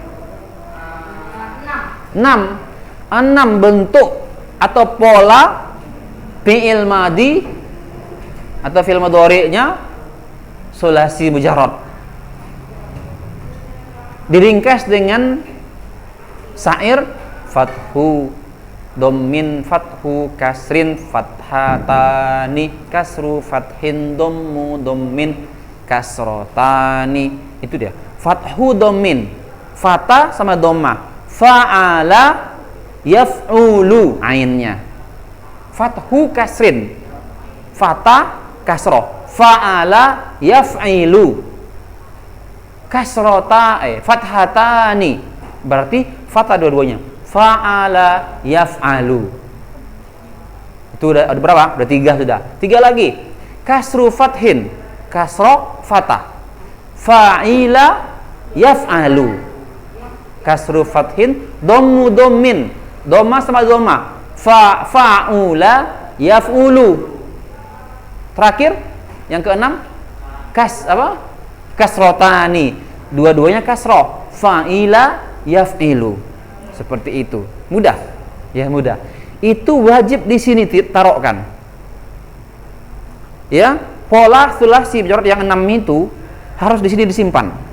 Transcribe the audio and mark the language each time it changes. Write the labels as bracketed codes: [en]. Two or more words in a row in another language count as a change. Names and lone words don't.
[id] 6 bentuk atau pola [ar] فعل ماضي [id] atau [ar] فعل مضارع ثلاثي مجرد. [id] Diringkas dengan sa'ir fathu, [ar] ضم فتح كسر فتحتان كسر فتح ضم ضم كسرتان. [id] Itu dia. [ar] فتح ضم فتحة sama dhammah. فعل يفعل عينه. فتح كسر فتحة كسرة فعل يفعل فتحتان. [id] Berarti fathah dua-duanya. [ar] فعل يفعل. [id] Itu udah berapa? Udah 3 sudah. 3 lagi. [ar] كسر فتح كسرة فتحة. فعل يفعل. كسر فتح ضم ضم. Dhamma sama dhamma. فعل يفعل. [id] Terakhir yang keenam kasrotani. Dua-duanya kasroh. [ar] فعل يفعل. [id] Seperti itu. Mudah. Ya, mudah. Itu wajib di sini taruhkan. Ya, pola sulasi yang 6 itu harus di sini disimpan.